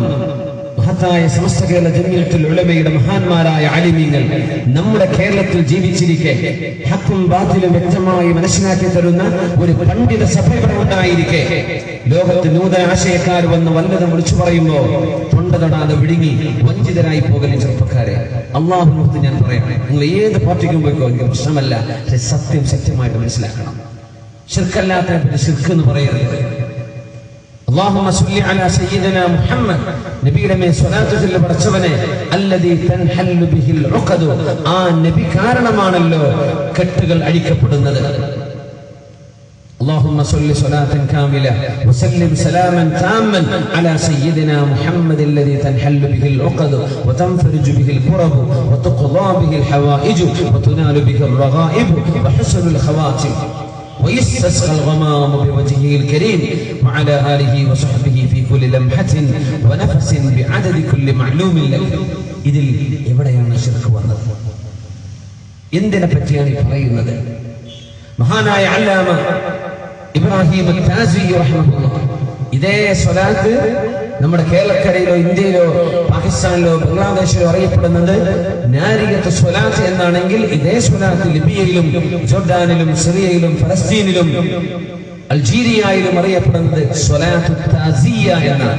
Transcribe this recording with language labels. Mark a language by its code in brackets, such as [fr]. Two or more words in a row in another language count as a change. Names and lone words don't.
[ml] മഹത്തായ സമസ്ത കേരള ജമിയത്തുൽ ഉലമയുടെ മഹാന്മാരായ ആലിമീങ്ങൾ നമ്മുടെ കേരളത്തിൽ ജീവിച്ചിരിക്കെ ഹക്കും ബാത്തിലും വ്യക്തമായി മനസ്സിലാക്കി തരുന്ന ഒരു പണ്ഡിത സഭ ഇവിടെ ഉണ്ടായിരിക്കെ ലോകത്ത് നൂതന ആശയക്കാർ വന്ന് വല്ലതും വിളിച്ചു പറയുമ്പോ തൊണ്ട തൊടാതെ വിഴുങ്ങി വഞ്ചിതരായി പോകലും ചെറുപ്പക്കാരെ, അള്ളാഹുവിനോട് ഞാൻ പറയാം, നിങ്ങൾ ഏത് പാർട്ടിക്കും പോയിക്കോ, എനിക്ക് പ്രശ്നമല്ല. പക്ഷെ സത്യം സത്യമായിട്ട് മനസ്സിലാക്കണം. ശിർക്കല്ലാത്തതിനെ പറ്റി ശിർക്ക് എന്ന് പറയരുത്. [ar] اللهم صل على سيدنا محمد [ml] നബിയുടെ മേൽ സ്വലാത്ത് ചൊല്ലി പഠിച്ചവനെ [ar] الذي تنحل به العقد, [ml] ആ നബി കാരണമാണല്ലോ കെട്ടുകൾ അഴിക്കപ്പെടുന്നത്. [ar] اللهم صل صلاة كاملة وسلم سلاما تاما على سيدنا محمد الذي تنحل به العقد وتنفرج به الكرب وتقضى به الحوائج وتنال به الرغائب وحسن الخواتم ويستسقى الغمام بوجهه الكريم وعلى آله وصحبه في كل لمحة ونفس بعدد كل معلوم لك. [ml] ഇതിൽ എവിടെയാണ് ശിർക്ക് വന്നത്? എന്തിനെ പറ്റിയാണ് പറയുന്നത്? മഹാനായ അല്ലാമ ഇബ്രാഹിം അത്താസി റഹിമഹുല്ലാഹ് ഇതേ സ്വലാത്ത് നമ്മുടെ കേരളക്കരയിലോ ഇന്ത്യയിലോ പാകിസ്ഥാനിലോ ബംഗ്ലാദേശിലോ അറിയപ്പെടുന്നത് നാരിയത്ത് സ്വലാത്ത് എന്നാണെങ്കിൽ, ഇതേ സ്വലാത്ത് ലിബിയയിലും ജോർഡാനിലും സിറിയയിലും ഫലസ്തീനിലും അൾജീരിയയിലും അറിയപ്പെടുന്നത് സ്വലാത്തു താസിയ എന്നാണ്.